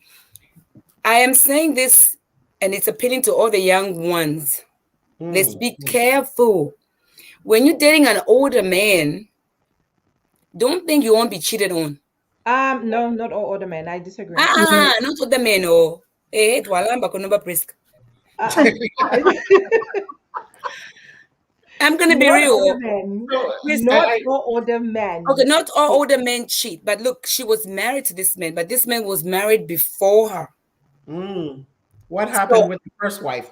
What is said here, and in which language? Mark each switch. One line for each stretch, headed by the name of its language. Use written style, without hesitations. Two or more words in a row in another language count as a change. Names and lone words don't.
English: I am saying this, and it's appealing to all the young ones. Let's Mm. be careful. When you're dating an older man, don't think you won't be cheated on. No, not all other men. I disagree. Not all the men. Oh, twalamba kunomba Priska. Uh, I'm gonna be not real. other Oh. men. So, Priska. Not all other Okay, men. not all older men cheat, but look, she was married to this man, but this man was married before her. mm. What So, happened with the first wife?